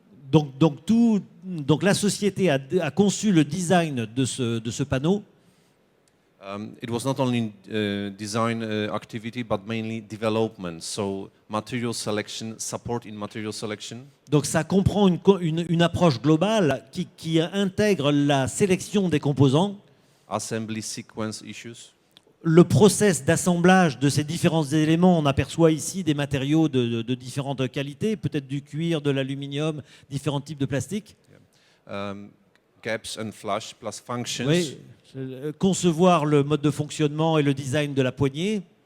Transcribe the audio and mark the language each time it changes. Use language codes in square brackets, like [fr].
[fr] Donc la société a conçu le design de ce panneau. [en] It was not only design activity, but mainly development. So material selection, support in material selection. [fr] Donc ça comprend une approche globale qui intègre la sélection des composants, [en] Assembly sequence issues. [fr] le process d'assemblage de ces différents éléments. On aperçoit ici des matériaux de différentes qualités, peut-être du cuir, de l'aluminium, différents types de plastique. [en] Gaps and flash plus functions. [fr] Oui, concevoir le mode de fonctionnement et le design de la poignée.